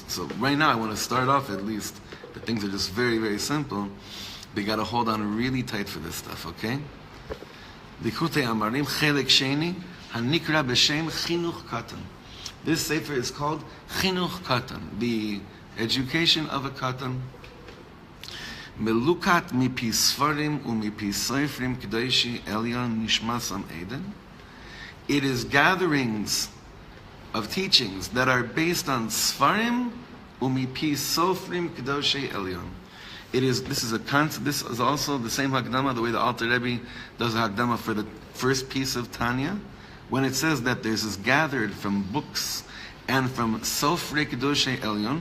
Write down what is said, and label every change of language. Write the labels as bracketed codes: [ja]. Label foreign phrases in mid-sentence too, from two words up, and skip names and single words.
[en] So right now I want to start off at least, but things are just very, very simple. But you got to hold on really tight for this stuff, okay? [he] ליקוטי אמרים, חלק שני, הנקרא בשם חינוך קטן. [en] This sefer is called Chinuch Katan, the education of a katan. [he] מלוקט מפי ספרים ומפי סופרים קדושי עליון נשמתם עדן. [en] It is gatherings of teachings that are based on [he] ספרים ומפי סופרים קדושי עליון. [en] This is also the same Hakdama, the way the Alter Rebbe does a Hakdama for the first piece of Tanya, when it says that this is gathered from books and from [he] סופרי קדושי עליון.